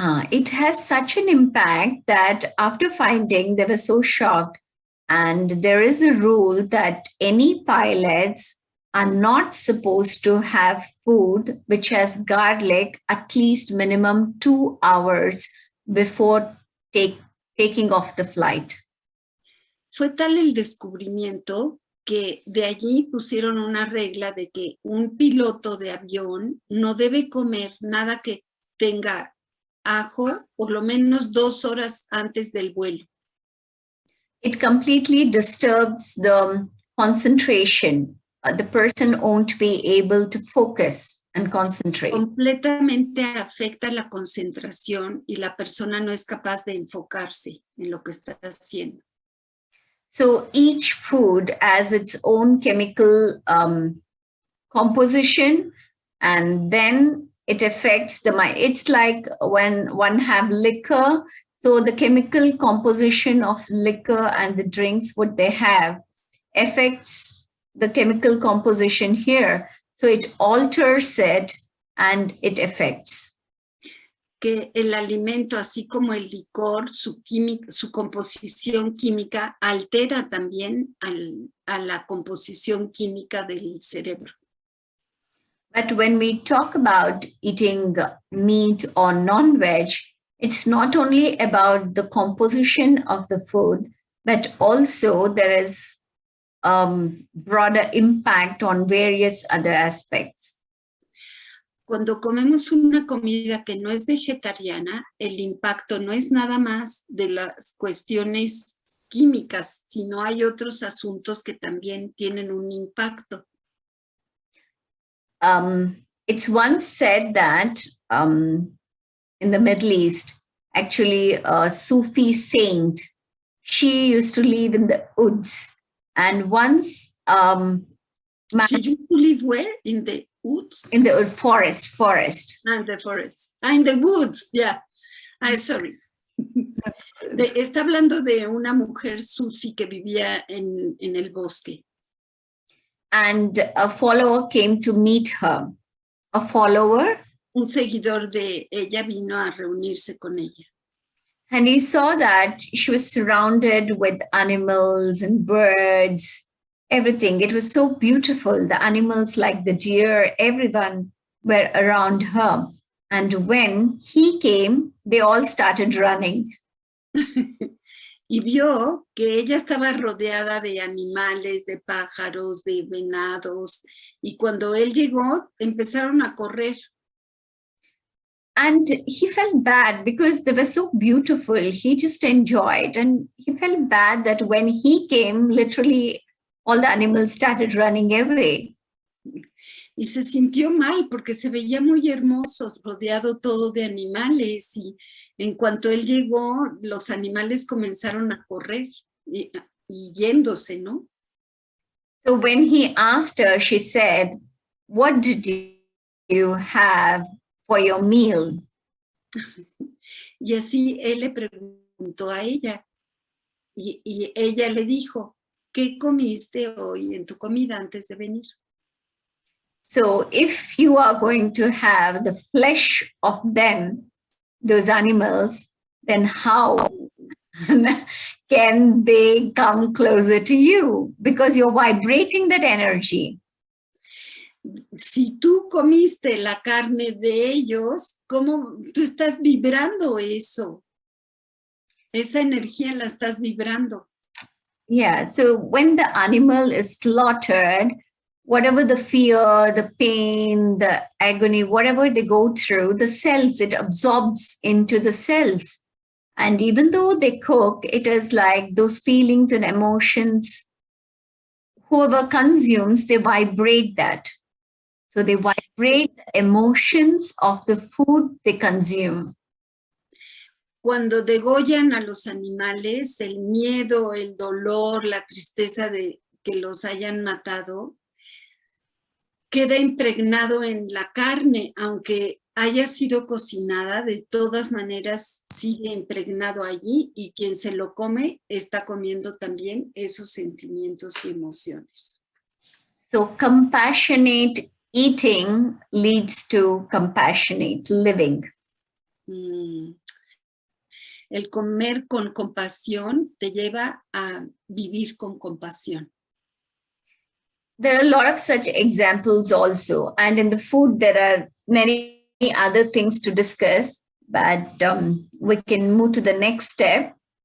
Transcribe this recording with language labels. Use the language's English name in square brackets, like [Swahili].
[English] it has such an impact that after finding, they were so shocked. And there is a rule that any pilots are not supposed to have food which has garlic at least minimum 2 hours before taking off the flight. [Spanish] Fue tal el descubrimiento que de allí pusieron una regla de que un piloto de avión no debe comer nada que tenga ajo por lo menos 2 horas antes del vuelo. [English] It completely disturbs the concentration. The person won't be able to focus and concentrate. [Spanish] Completamente afecta la concentración y la persona no es capaz de enfocarse en lo que está haciendo. [English] So each food has its own chemical composition, and then it affects the mind. It's like when one have liquor, so the chemical composition of liquor and the drinks, what they have, affects the chemical composition here. So it alters it and it affects. [Spanish] Que el alimento, así como el licor, su composición química altera también a la composición química del cerebro. [English] But when we talk about eating meat or non-veg, it's not only about the composition of the food, but also there is broader impact on various other aspects. [Spanish] Cuando comemos una comida que no es vegetariana, el impacto no es nada más de las cuestiones químicas, sino hay otros asuntos que también tienen un impacto. [English] It's once said that in the Middle East, actually a Sufi saint, she used to live in the woods. And once... she used to live where? In the woods? In the forest. In the forest. In the woods, yeah. Sorry. [Spanish] Está hablando de una mujer sufi que vivía en el bosque. [English] And a follower came to meet her. A follower? [Spanish] Un seguidor de ella vino a reunirse con ella. [English] And he saw that she was surrounded with animals and birds, everything. It was so beautiful. The animals like the deer, everyone were around her. And when he came, they all started running. [Spanish] Y vio que ella estaba rodeada de animales, de pájaros, de venados. Y cuando él llegó, empezaron a correr. [English] And he felt bad because they were so beautiful. He just enjoyed. And he felt bad that when he came, literally all the animals started running away. [Spanish] Y se sintió mal porque se veía muy hermoso, rodeado todo de animales. Y en cuanto él llegó, los animales comenzaron a correr y yéndose, ¿no? [English] So when he asked her, she said, "What did you have for your meal?" [Spanish] Y así él le preguntó a ella y ella le dijo, ¿qué comiste hoy en tu comida antes de venir? [English] So if you are going to have the flesh of them, those animals, then how can they come closer to you? Because you're vibrating that energy. [Spanish] Si tú comiste la carne de ellos, ¿cómo tú estás vibrando eso? Esa energía la estás vibrando. [English] Yeah, so when the animal is slaughtered, whatever the fear, the pain, the agony, whatever they go through, the cells, it absorbs into the cells. And even though they cook, it is like those feelings and emotions, whoever consumes, they vibrate that. So they vibrate the emotions of the food they consume. [Spanish] Cuando degollan a los animales, el miedo, el dolor, la tristeza de que los hayan matado, queda impregnado en la carne, aunque haya sido cocinada, de todas maneras sigue impregnado allí y quien se lo come está comiendo también esos sentimientos y emociones. [English] So compassionate eating leads to compassionate living. [Spanish] El comer con compasión te lleva a vivir con compasión. [English] There are a lot of such examples also. And in the food, there are many other things to discuss, but we can move to the next step.